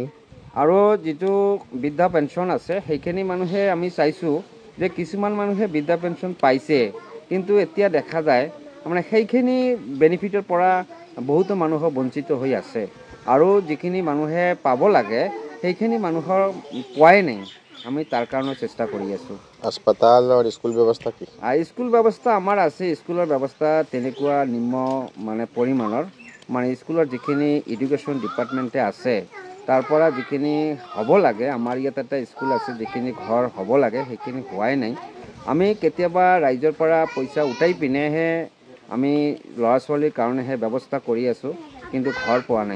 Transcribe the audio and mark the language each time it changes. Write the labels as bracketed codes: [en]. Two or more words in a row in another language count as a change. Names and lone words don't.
[as] আৰু যিটো বৃদ্ধা পেঞ্চন আছে সেইখিনি মানুহে আমি চাইছোঁ যে কিছুমান মানুহে বৃদ্ধা পেঞ্চন পাইছে, কিন্তু এতিয়া দেখা যায় সেইখিনি বেনিফিটৰ পৰা বহুতো মানুহ বঞ্চিত হৈ আছে আৰু যিখিনি মানুহে পাব লাগে সেইখিনি মানুহৰ পোৱাই নাই। আমি তাৰ কাৰণে চেষ্টা কৰি আছোঁ। [hi] अस्पताल और स्कूल व्यवस्था की? [as] স্কুল ব্যৱস্থা আমাৰ আছে। স্কুলৰ ব্যৱস্থা তেনেকুৱা নিম্ন পৰিমাণৰ। স্কুলৰ যিখিনি [en] education department [as] আছে তাৰ পৰা যিখিনি হ'ব লাগে, আমাৰ ইয়াত এটা স্কুল আছে যিখিনি ঘৰ হ'ব লাগে সেইখিনি হোৱাই নাই। আমি কেতিয়াবা ৰাইজৰ পৰা পইচা উঠাই পিনেহে আমি ল'ৰা ছোৱালীৰ কাৰণেহে ব্যৱস্থা কৰি আছোঁ, কিন্তু ঘৰ পোৱা নাই।